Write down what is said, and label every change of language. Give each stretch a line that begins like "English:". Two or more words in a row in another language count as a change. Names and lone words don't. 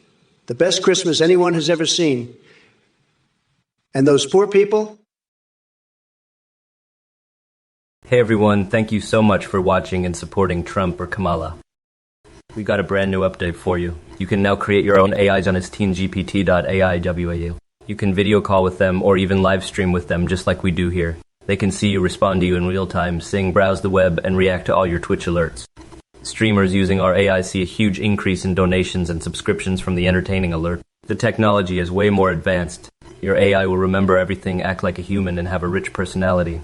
English: The best Christmas anyone has ever seen. And those poor people? Hey everyone, thank you so much for watching and supporting Trump or Kamala. We got a brand new update for you. You can now create your own AIs on his teengpt.ai WAU. You can video call with them or even live stream with them just like we do here. They can see you, respond to you in real time, sing, browse the web, and react to all your Twitch alerts. Streamers using our AI see a huge increase in donations and subscriptions from the entertaining alert. The technology is way more advanced. Your AI will remember everything, act like a human, and have a rich personality.